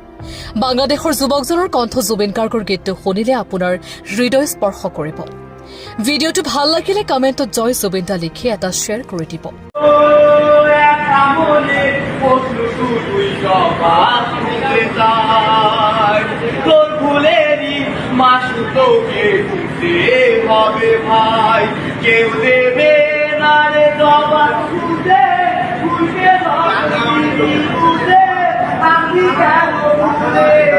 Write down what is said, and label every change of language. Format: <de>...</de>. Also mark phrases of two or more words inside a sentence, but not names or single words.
<as>বাংলাদেশৰ যুৱকজনৰ কণ্ঠ জুবিন গাৰ্গৰ গীতটো শুনিলে আপোনাৰ হৃদয় স্পৰ্শ কৰিব। ভিডিঅ'টো ভাল লাগিলে কমেণ্টত জয় জুবিন দা লিখি এটা শ্বেয়াৰ কৰি দিব।</as> <bn>হবে ভাই কেউ দেবে না রে জবাব খুঁজে খুঁজে খুঁজে আমি কেন ভুলে</bn>